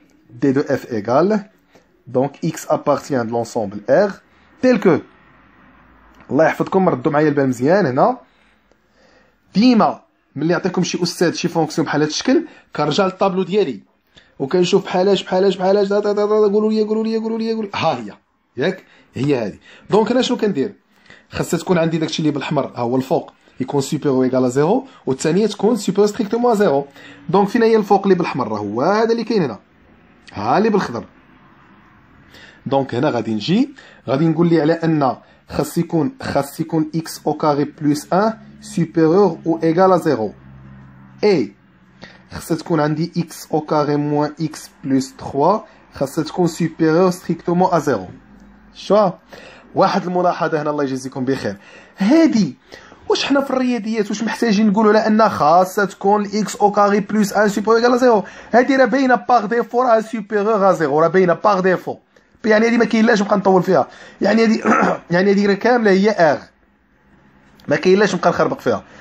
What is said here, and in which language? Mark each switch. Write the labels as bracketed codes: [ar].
[fr] دي دو اف ايغال donc x appartient de l'ensemble R tel que. [ar] الله يحفظكم، ردوا معايا البال مزيان. هنا ديما ملي يعطيكم شي استاذ شي فونكسيون بحال هذا الشكل كنرجع للطابلو ديالي وكنشوف بحالاش قولوا لي ها هي ياك هي هذه. دونك انا شنو كندير؟ خاصها تكون عندي داكشي اللي بالحمر ها هو الفوق يكون سوبيريور ايغال ا زيرو، والثانيه تكون سوبيريور ستريكتومون ا زيرو. دونك فين هي الفوق اللي بالحمر؟ راه هو هذا اللي كاين هنا، ها اللي بالخضر. دونك هنا غادي نقول لي على ان خاص يكون [fr] x au carré plus 1 supérieur ou égal à 0 et [ar] خاصها تكون عندي [fr] x au carré moins x plus 3 [ar] خاصها تكون [fr] supérieur strictement à 0. [ar] شو واحد الملاحظه هنا الله يجزيكم بخير، هادي واش حنا في الرياضيات واش محتاجين نقولوا على ان خاصها تكون [fr] x au carré plus 1 supérieur égal à 0؟ [ar] هادي راه باينه باغ ديفو راه [fr] supérieur à 0، [ar] راه باينه [fr] باغ ديفو. [ar] يعني هذه ما كاينلاش نبقى نطول فيها، يعني هذه راه كامله هي ار، ما كاينلاش نبقى نخربق فيها.